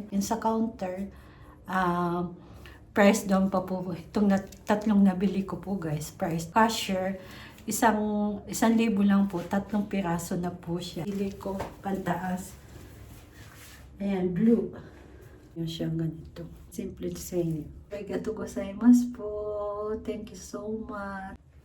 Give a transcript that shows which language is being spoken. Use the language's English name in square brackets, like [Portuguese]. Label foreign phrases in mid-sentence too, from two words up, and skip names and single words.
[Filipino] Yung sa counter, [English] price down [Filipino] pa po. Itong tatlong nabili ko po, guys. [English] Price. Cashier. [Filipino] Isang libo lang po, 3 piraso na po siya. Pili ko, pantaas. Ayan, blue. Yung siyang ganito. [English] Simple design. [Japanese] ありがとうございます po. [English] Thank you so much.